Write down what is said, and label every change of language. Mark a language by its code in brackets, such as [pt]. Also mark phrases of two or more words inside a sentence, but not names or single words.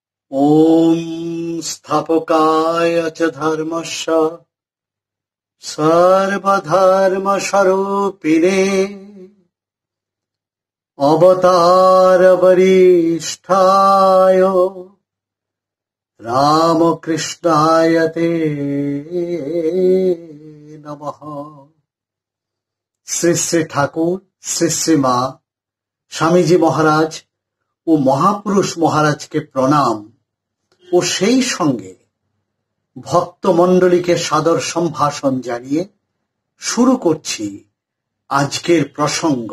[sa] ॐ स्थापकाय च धर्मस्य सर्वधर्मस्वरूपिणे अवतारवरिष्ठाय रामकृष्णाय ते नमः। [bn] শ্রী শ্রী ঠাকুর, শ্রী শ্রী মা, স্বামীজি মহারাজ ও মহাপুরুষ মহারাজকে প্রণাম ও সেই সঙ্গে ভক্তমণ্ডলীকে সাদর সম্ভাষণ জানিয়ে শুরু করছি আজকের প্রসঙ্গ।